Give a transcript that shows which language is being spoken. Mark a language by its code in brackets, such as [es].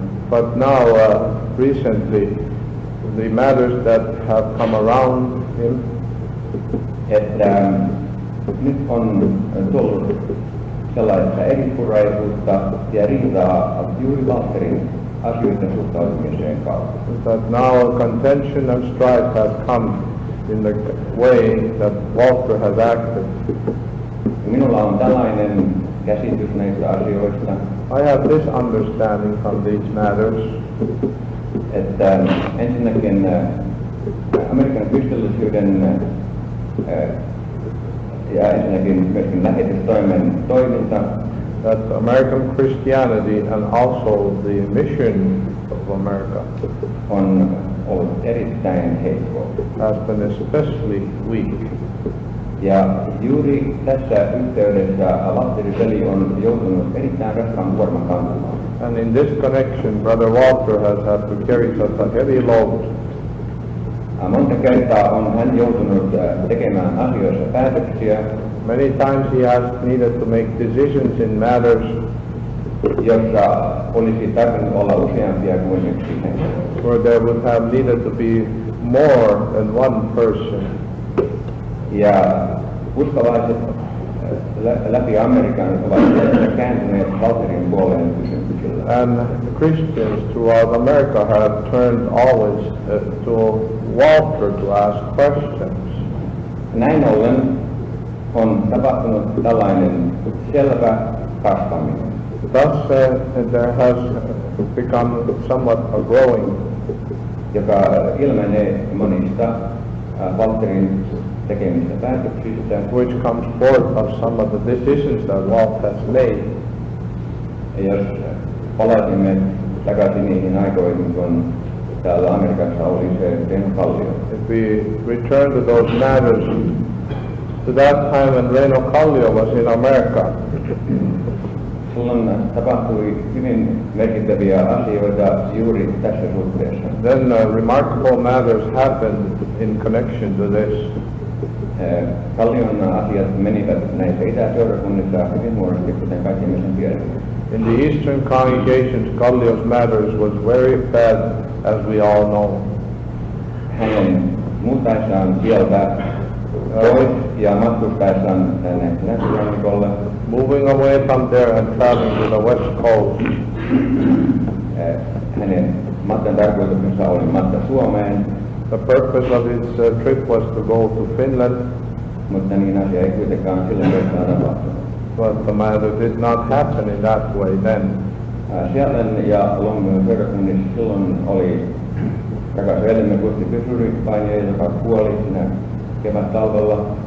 [en] But now, recently, the matters that have come around him, [fi] että nyt on tullut sellaista eripuraisuutta ja riitaa juuri Walterin asioiden suhtautumiseen kautta. [en] that now contention and strife has come in the way that Walter has acted. [fi] Minulla on tällainen käsitys näistä asioista, [en] I have this understanding from these matters, [fi] että ensinnäkin Amerikan kristillisyyden ja ensinnäkin myöskin lähetystoimen toiminta [en] that American Christianity and also the mission of America [fi] on ollut erittäin heikkoa. [en] has been especially weak. [fi] Ja juuri tässä yhteydessä Valtteri veli on joutunut erittäin raskaan kuorman kantamaan. [en] And in this connection, Brother Walter has had to carry such a heavy load. [fi] Monta kertaa on hän joutunut tekemään asioissa päätöksiä, [en] Many times he has needed to make decisions in matters [fi] jossa olisi tarvinnut olla useampia kuin yksi henkilö. [en] where there would have needed to be more than one person. [fi] Ja uskovaiset läpi Amerikan ovat kääntyneet Valterin puoleen kysymyksillä. [en] And Christians throughout America have turned always to Walter to ask questions. [fi] Näin ollen on tapahtunut tällainen selvä kasvaminen. [en] Thus, there has become somewhat a growing, [fi] joka ilmenee monista Valterin tekemistä päätöksistä. [en] which comes forth of some of the decisions that Walt has made. [fi] Ja jos palasimme takaisin niihin aikoihin, kun täällä Amerikassa oli se Reino Kallio. [en] If we return to those matters, to that time when Reino Kallio was in America, [fi] Silloin tapahtui hyvin merkittäviä asioita juuri tässä suhteessa. [en] then remarkable matters happened in connection to this. [fi] Kallion asiat menivät näissä itäseurakunnissa hyvin huonosti, kuten kaikki me sen tiedämme. [en] In the Eastern congregations, Kallio's matters was very bad, as we all know. [fi] Hänen muuttaessaan sieltä pois ja matkustaessaan tänne länsirannikolle, [en] Moving away from there and traveling to the West Coast, [fi] hänen matkan tarkoituksensa oli matka Suomeen, [en] the purpose of his trip was to go to Finland, [fi] mutta niin asia ei kuitenkaan silloin kertaa tapahtunut. [en] but the matter did not happen in that way then. [fi] Seattle ja Longview seurakunnissa silloin oli rakas veljemme Kusti Pysuri-painija, joka kuoli siinä kevät-talvella.